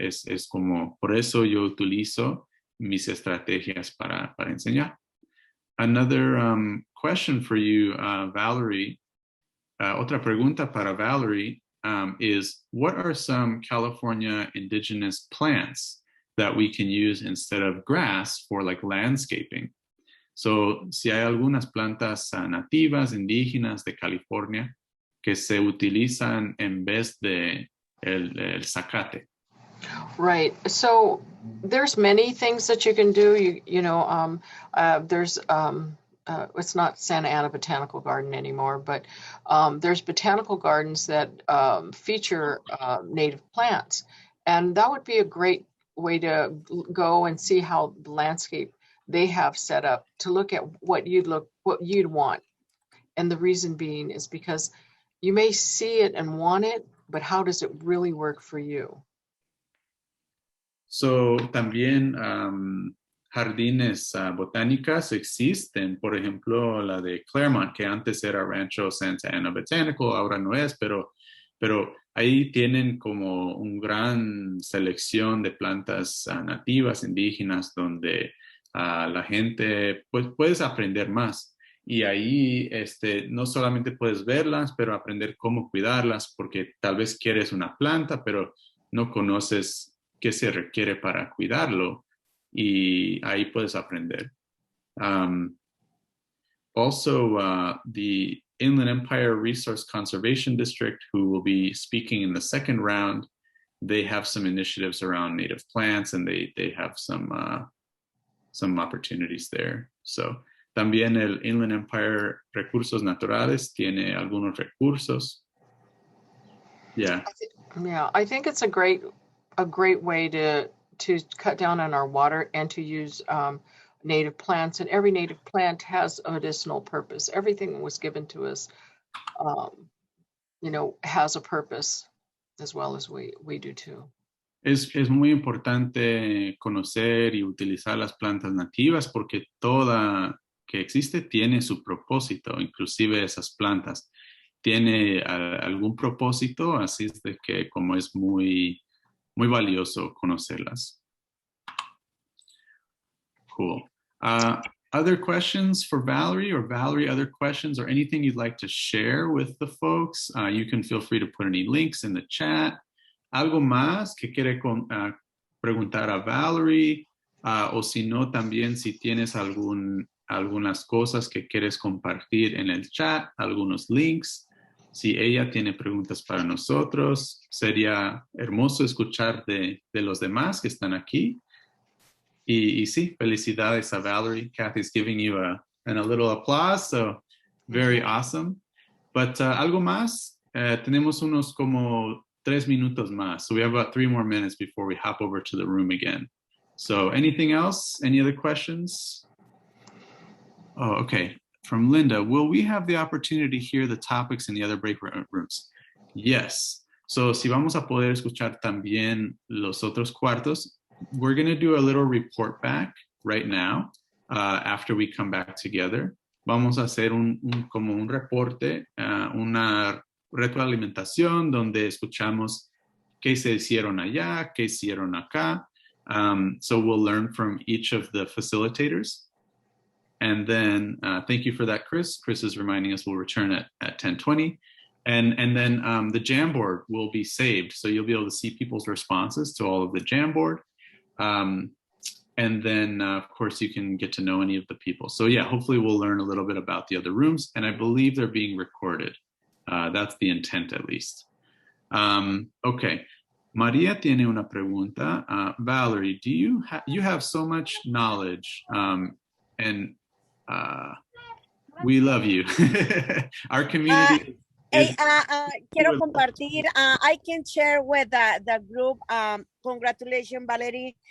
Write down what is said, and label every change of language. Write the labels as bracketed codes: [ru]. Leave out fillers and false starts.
[es] Es como, por eso yo utilizo mis estrategias para enseñar. [en] Another question for you, Valerie. [es] Otra pregunta para Valerie [en] is, what are some California indigenous plants that we can use instead of grass for like landscaping? [es] So, si hay algunas plantas nativas, indígenas de California que se utilizan en vez de el zacate. [en] Right. So there's many things that you can do. There's it's not Santa Ana Botanical Garden anymore, but there's botanical gardens that feature native plants, and that would be a great way to go and see how the landscape they have set up to look at what you'd want. And the reason being is because you may see it and want it, but how does it really work for you? [es] So también jardines botánicas existen, por ejemplo, la de Claremont, que antes era Rancho Santa Ana Botanical, ahora no es, pero ahí tienen como una gran selección de plantas nativas, indígenas, donde la gente pues puedes aprender más. Y ahí no solamente puedes verlas, pero aprender cómo cuidarlas, porque tal vez quieres una planta, pero no conoces qué se requiere para cuidarlo, y ahí puedes aprender. [en] Also, the Inland Empire Resource Conservation District, who will be speaking in the second round, they have some initiatives around native plants, and they have some opportunities there. [es] So también el Inland Empire Recursos Naturales tiene algunos recursos. [en] Yeah. Yeah, I think it's a great way to cut down on our water and to use native plants. And every native plant has a medicinal purpose. Everything that was given to us, has a purpose, as well as we do too. [es] Es muy importante conocer y utilizar las plantas nativas porque toda que existe tiene su propósito, inclusive esas plantas. Tiene algún propósito, así es de que como es muy, muy valioso conocerlas. [en] Cool. Other questions for Valerie, or Valerie, other questions or anything you'd like to share with the folks? You can feel free to put any links in the chat. [es] ¿Algo más que quiere preguntar a Valerie? O si no, también si tienes algunas cosas que quieres compartir en el chat, algunos links. Si ella tiene preguntas para nosotros, sería hermoso escuchar de los demás que están aquí. Y sí, felicidades a Valerie. [en] Kathy's giving you a little applause, so very awesome. [es] But algo más, tenemos unos como 3 minutos más. [en] So we have about 3 more minutes before we hop over to the room again. So anything else? Any other questions? Oh, okay. From Linda, will we have the opportunity to hear the topics in the other break rooms? Yes. So [es] si vamos a poder escuchar también los otros cuartos, [en] we're going to do a little report back right now after we come back together. [es] Vamos a hacer como un reporte, una retroalimentación donde escuchamos qué se hicieron allá, qué hicieron acá. [en] So we'll learn from each of the facilitators. And then thank you for that, Chris. Chris is reminding us we'll return at 10:20. And then the Jamboard will be saved. So you'll be able to see people's responses to all of the Jamboard. And then, of course, you can get to know any of the people. So yeah, hopefully we'll learn a little bit about the other rooms. And I believe they're being recorded. That's the intent, at least. Okay. [es] Maria tiene una pregunta. [en] Valerie, do you have so much knowledge, and we love you. Our community. [es] Quiero compartir. [en] I can share with the group. Congratulations, Valerie.